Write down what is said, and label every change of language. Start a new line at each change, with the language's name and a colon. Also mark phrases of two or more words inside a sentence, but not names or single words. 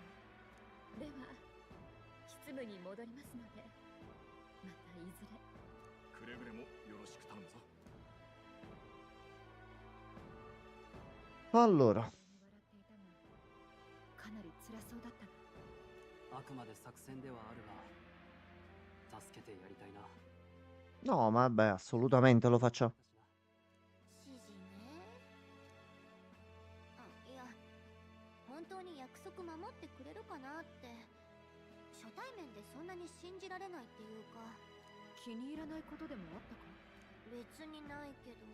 Japanese: では、執務に戻りますので、またいずれ。くれぐれもよろしく頼むぞ。
Italian: Allora,
Japanese: 笑っていたが、かなり辛そうだったな。あくまで作戦ではあるが、助けてやりたいな。
Italian: no, ma vabbè, assolutamente lo facciamo.
Japanese: 指示ね。あ、いや、本当に約束守ってくれるかなって。初対面でそんなに信じられないっていうか。気に入らないことでもあったか？別にないけど。